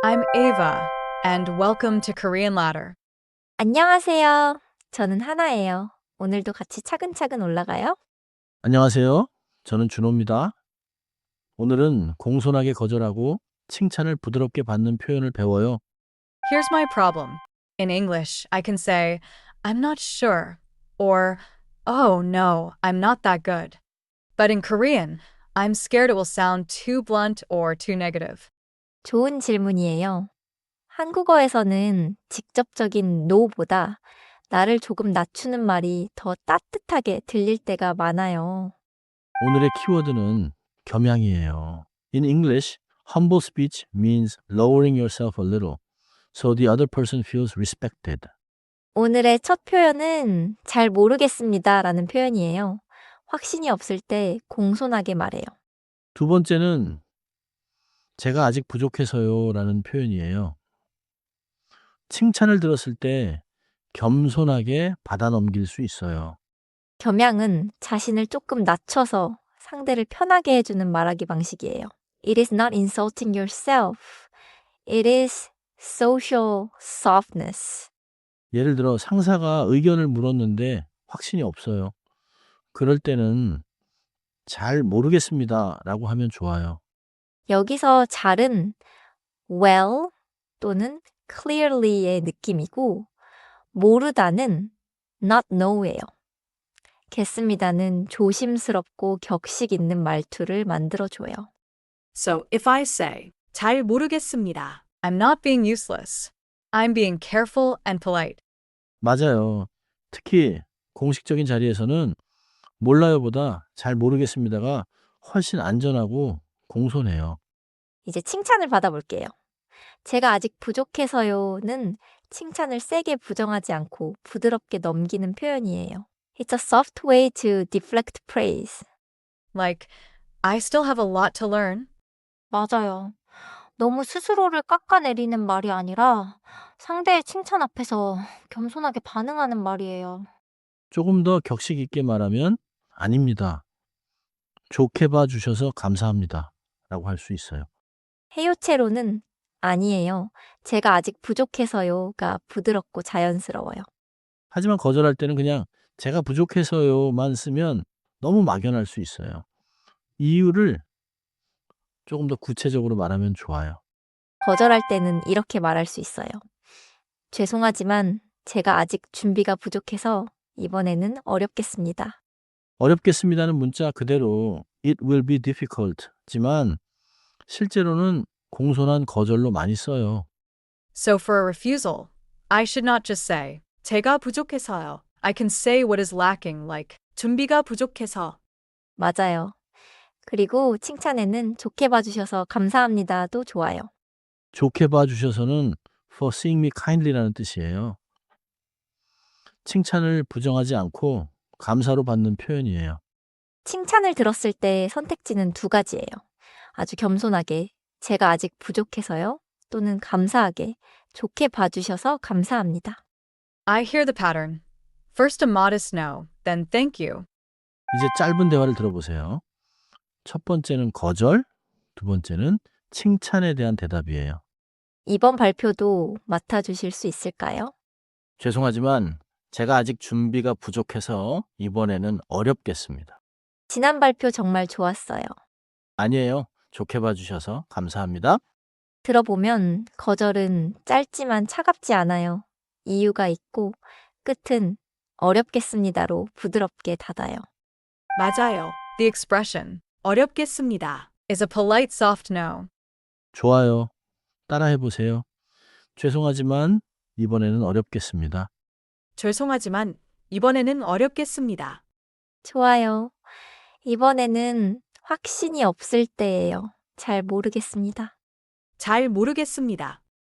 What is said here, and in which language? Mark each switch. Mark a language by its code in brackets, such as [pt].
[en] I'm Ava, and welcome to Korean Ladder. [ko] 안녕하세요. 저는 하나예요. 오늘도 같이 차근차근 올라가요? 안녕하세요. 저는 준호입니다. 오늘은 공손하게 거절하고 칭찬을 부드럽게 받는 표현을 배워요. [en] Here's my problem. In English, I can say, I'm not sure, or, oh no, I'm not that good. But in Korean, I'm scared it will sound too blunt or too negative. [ko] 좋은 질문이에요. 한국어에서는 직접적인 no보다 나를 조금 낮추는 말이 더 따뜻하게 들릴 때가 많아요. 오늘의 키워드는 겸양이에요. [en] In English, humble speech means lowering yourself a little so the other person feels respected. [ko] 오늘의 첫 표현은 잘 모르겠습니다 라는 표현이에요. 확신이 없을 때 공손하게 말해요. 두 번째는 제가 아직 부족해서요 라는 표현이에요. 칭찬을 들었을 때 겸손하게 받아 넘길 수 있어요. 겸양은 자신을 조금 낮춰서 상대를 편하게 해주는 말하기 방식이에요. [en] It is not insulting yourself. It is social softness. [ko] 예를 들어 상사가 의견을 물었는데 확신이 없어요. 그럴 때는 잘 모르겠습니다 라고 하면 좋아요. 여기서 잘은 well 또는 clearly의 느낌이고 모르다는 [en] not know [ko] 예요. 겠습니다는 조심스럽고 격식 있는 말투를 만들어줘요. [en] So if I say, [ko] 잘 모르겠습니다, [en] I'm not being useless. I'm being careful and polite. [ko] 맞아요. 특히 공식적인 자리에서는 몰라요보다 잘 모르겠습니다가 훨씬 안전하고 공손해요. 이제 칭찬을 받아볼게요. 제가 아직 부족해서요는 칭찬을 세게 부정하지 않고 부드럽게 넘기는 표현이에요. [en] It's a soft way to deflect praise. Like, I still have a lot to learn. [ko] 맞아요. 너무 스스로를 깎아내리는 말이 아니라 상대의 칭찬 앞에서 겸손하게 반응하는 말이에요. 조금 더 격식 있게 말하면 아닙니다. 좋게 봐주셔서 감사합니다 라고 할 수 있어요. 해요체로는 아니에요. 제가 아직 부족해서요가 부드럽고 자연스러워요. 하지만 거절할 때는 그냥 제가 부족해서요만 쓰면 너무 막연할 수 있어요. 이유를 조금 더 구체적으로 말하면 좋아요. 거절할 때는 이렇게 말할 수 있어요. 죄송하지만 제가 아직 준비가 부족해서 이번에는 어렵겠습니다. 어렵겠습니다는 문자 그대로 [en] it will be difficult [ko] 지만 실제로는 공손한 거절로 많이 써요. [en] So for a refusal, I should not just say, [ko] 제가 부족해서요. [en] I can say what is lacking, like, [ko] 준비가 부족해서. 맞아요. 그리고 칭찬에는 좋게 봐주셔서 감사합니다도 좋아요. 좋게 봐주셔서는 [en] for seeing me kindly [ko] 라는 뜻이에요. 칭찬을 부정하지 않고 감사로 받는 표현이에요. 칭찬을 들었을 때 선택지는 두 가지예요. 아주 겸손하게 제가 아직 부족해서요 또는 감사하게 좋게 봐주셔서 감사합니다. [en] I hear the pattern. First a modest no, then thank you. [ko] 이제 짧은 대화를 들어보세요. 첫 번째는 거절, 두 번째는 칭찬에 대한 대답이에요. 이번 발표도 맡아주실 수 있을까요? 죄송하지만 제가 아직 준비가 부족해서 이번에는 어렵겠습니다. 지난 발표 정말 좋았어요. 아니에요. 좋게 봐주셔서 감사합니다. 들어보면 거절은 짧지만 차갑지 않아요. 이유가 있고 끝은 어렵겠습니다로 부드럽게 닫아요. 맞아요. [en] The expression, [ko] 어렵겠습니다, [en] is a polite soft no. [ko] 좋아요. 따라해보세요. 죄송하지만 이번에는 어렵겠습니다. 죄송하지만 이번에는 어렵겠습니다. 좋아요. 이번에는 확신이 없을 때예요. 잘 모르겠습니다. 잘 모르겠습니다.